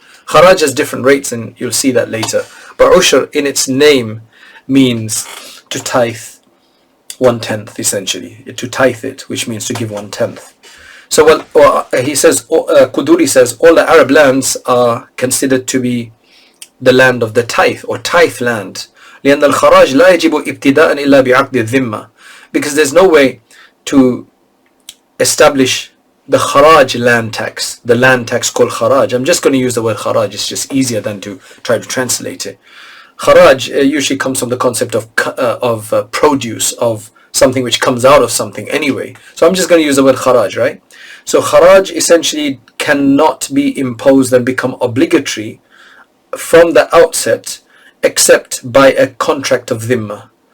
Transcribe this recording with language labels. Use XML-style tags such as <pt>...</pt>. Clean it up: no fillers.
<en>Kharaj has different rates, and you'll see that later. But ushr in its name means to tithe 1/10, essentially. To tithe it, which means to give 1/10. So he says, Quduri says, all the Arab lands are considered to be the land of the tithe, or tithe land.</en> <ar>لأن الخراج لا يجب ابتداء إلا بعقد الذمة.</ar> <en>Because there's no way to establish the kharaj land tax, the land tax called kharaj. I'm just going to use the word kharaj, it's just easier than to try to translate it. Kharaj usually comes from the concept of produce, of something which comes out of something anyway. So I'm just going to use the word kharaj, right? So kharaj essentially cannot be imposed and become obligatory from the outset except by a contract of dhimma.</en>